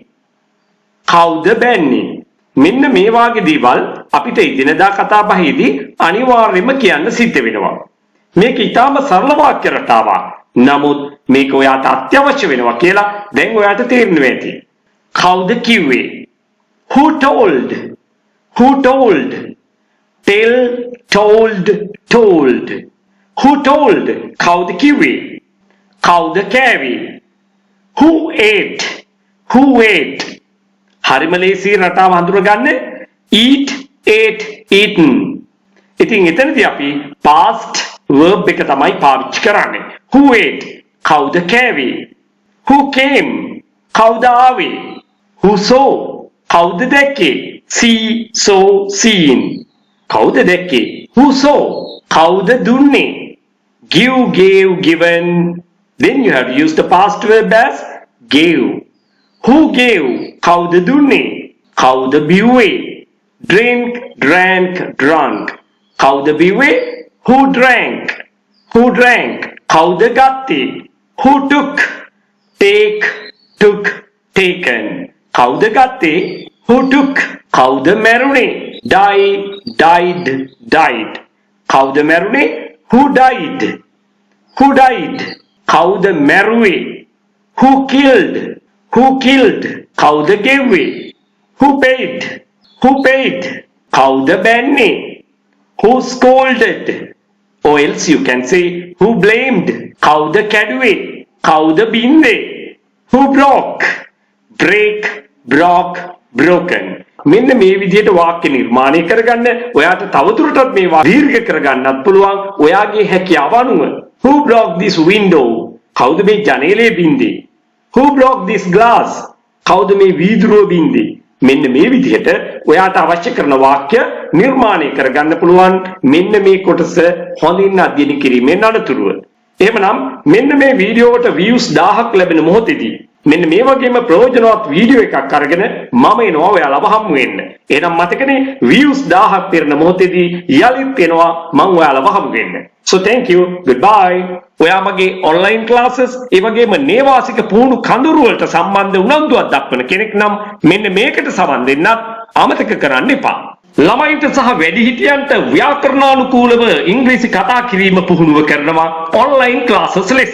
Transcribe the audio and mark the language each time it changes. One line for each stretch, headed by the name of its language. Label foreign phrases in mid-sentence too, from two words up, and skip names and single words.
Sinhala: කවුද බැන්නේ? මෙන්න මේ වාගේ දේවල් අපිට ඉදිනදා කතා බහේදී අනිවාර්යයෙන්ම කියන්න සිද්ධ වෙනවා. මේක ඊටාම සරල වාක්‍ය රටාවක්. නමුත් මේක ඔයාට අත්‍යවශ්‍ය වෙනවා කියලා දැන් ඔයාට තේරෙනවා ඇති. කවුද කිව්වේ?
English: Who told? Who told? Tell, told, told. Who told?
Sinhala: කවුද කිව්වේ? කවුද කෑවේ?
English: Who ate? Who ate?
Sinhala: හරිම ලේසි රටාව හඳුනගන්න.
English: Eat, ate, eaten.
Sinhala: ඉතින් එතනදී අපි
English: past verb
Sinhala: එක තමයි පාවිච්චි කරන්නේ.
English: Who ate?
Sinhala: කවුද කෑවේ?
English: Who came?
Sinhala: කවුද ආවේ?
English: Who saw?
Sinhala: කවුද දැක්කේ?
English: See, saw, seen.
Sinhala: කවුද දැක්කේ?
English: Who saw?
Sinhala: කවුද දුන්නේ?
English: Give, gave, given. Then you have used the past verb as gave. Who gave?
Sinhala: කවුද දුන්නේ? කවුද බිව්වේ?
English: Drink, drank, drunk.
Sinhala: කවුද බිව්වේ?
English: Who drank? Who drank?
Sinhala: කවුද ගත්තේ?
English: Who took? Take, took, taken.
Sinhala: කවුද ගත්තේ?
English: Who took?
Sinhala: කවුද මැරුණේ?
English: Die, died, died.
Sinhala: කවුද මැරුණේ?
English: Who died? Who died?
Sinhala: කවුද මැරුවේ?
English: Who killed? Who killed?
Sinhala: කවුද ගෙව්වේ?
English: Who paid? Who paid?
Sinhala: කවුද බැන්නේ?
English: Who scolded? Or else you can say who blamed?
Sinhala: කවුද කැඩුවේ? කවුද බින්දේ?
English: Who broke? Break, broke, broken.
Sinhala: මෙන්න මේ විදිහට වාක්‍ය නිර්මාණය කරගන්න. ඔයාට තවදුරටත් මේවා දීර්ඝ කරගන්නත් පුළුවන් ඔයාගේ හැකියාව අනුව.
English: Who broke this window?
Sinhala: කවුද මේ ජනේලය බින්දේ?
English: Who broke this glass?
Sinhala: කවුද මේ වීදුරුව බින්දේ? මෙන්න මේ විදිහට ඔයාට අවශ්‍ය කරන වාක්‍ය නිර්මාණය කරගන්න පුළුවන් මෙන්න මේ කොටස හොඳින් අධ්‍යයනය කිරීමෙන් අනතුරුව. එහෙමනම් මෙන්න මේ වීඩියෝවට views 1000ක් ලැබෙන මොහොතේදී මෙන්න මේ වගේම ප්‍රයෝජනවත් වීඩියෝ එකක් අරගෙන මම එනවා ඔයාලව හමු වෙන්න. එහෙනම් මතකනේ views 1000ක් පෙරන මොහොතේදී යලිත් එනවා මම ඔයාලව හමු වෙන්න.
English: So thank you. Goodbye.
Sinhala: ඔයා මගේ
English: online classes
Sinhala: ඒ වගේම නේවාසික පුහුණු කඳවුරු වලට සම්බන්ධ උනන්දුවක් දක්වන කෙනෙක් නම් මෙන්න මේකට සම්බන්ධ වෙන්නත් අමතක කරන්න එපා. ළමයින්ට සහ වැඩිහිටියන්ට ව්‍යාකරණානුකූලව ඉංග්‍රීසි කතා කිරීම පුහුණුව කරනවා
English: online classes
Sinhala: ලෙස.